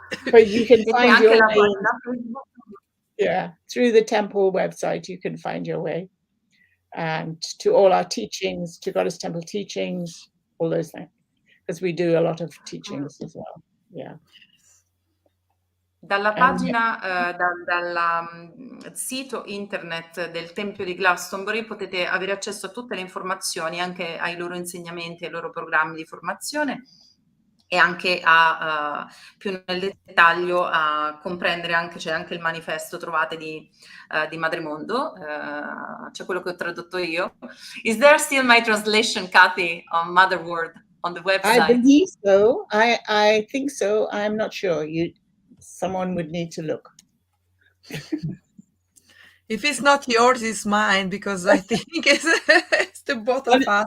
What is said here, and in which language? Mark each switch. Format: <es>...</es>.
<en>But you can find your way. Yeah, through the temple website, you can find your way. And to all our teachings, to Goddess Temple teachings, all those things, because we do a lot of teachings as well. Yeah.</en> <it>Dalla pagina, dal sito internet del Tempio di Glastonbury potete avere accesso a tutte le informazioni, anche ai loro insegnamenti, ai loro programmi di formazione, e anche a più nel dettaglio a comprendere anche, c'è anche il manifesto, trovate di MadreMondo, c'è quello che ho tradotto io.</it> <en>Is there still my translation, Kathy, on MotherWorld on the website? I believe so. I think so. I'm not sure. Someone would need to look. If it's not yours, it's mine, because I think it's the both of us.</en>